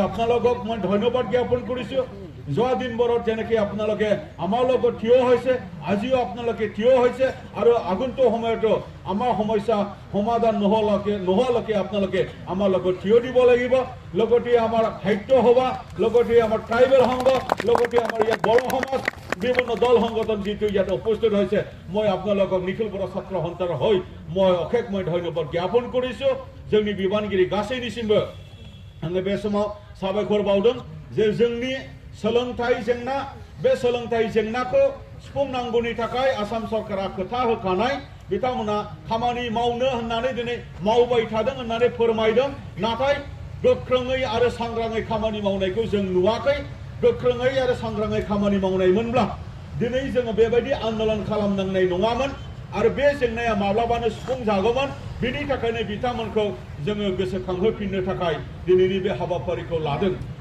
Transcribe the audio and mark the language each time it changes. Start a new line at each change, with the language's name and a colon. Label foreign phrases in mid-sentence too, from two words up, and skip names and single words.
Assamese: আপোনালোকক মই ধন্যবাদ জ্ঞাপন কৰিছোঁ যোৱা দিনবোৰত যেনেকৈ আপোনালোকে আমাৰ লগত থিয় হৈছে আজিও আপোনালোকে থিয় হৈছে আৰু আগন্তুক সময়তো আমাৰ সমস্যা সমাধান নোহোৱালৈকে আপোনালোকে আমাৰ লগত থিয় দিব লাগিব লগতে আমাৰ সাহিত্য সভা লগতে আমাৰ ট্ৰাইবেল সংঘ লগতে আমাৰ ইয়াত বড়ো সমাজ বিভিন্ন দল সংগঠন যিটো ইয়াত উপস্থিত হৈছে মই আপোনালোকক নিখিল बर' ছাত্ৰ সন্থাৰ হৈ মই অশেষ ধন্যবাদ জ্ঞাপন কৰিছোঁ
Bodo: जोंनि बिबानगिरि गासैनिसिमबो आङो बे समाव साबायखर बावदों जे जोंनि सोलोंथाइ जेंना बे सोलोंथाइ जेंनाखौ सुफुंनांगौनि थाखाय आसाम सरकारा खोथा होखानाय बिथांमोना खामानि मावनो होननानै दिनै मावबाय थादों होननानै फोरमायदों नाथाय गोख्रोङै आरो सांग्राङै खामानि मावनायखौ जों नुवाखै गोख्रोङै आरो सांग्राङै खामानि मावनायमोनब्ला दिनै जोङो बेबायदि आन्दोलन खालामनांनाय नङामोन आरो बे जेंनाया माब्लाबानो सुफुंजागौमोन बेनि थाखायनो बिथांमोनखौ जोङो गोसोखांहोफिननो थाखाय दिनैनि बे हाबाफारिखौ लादों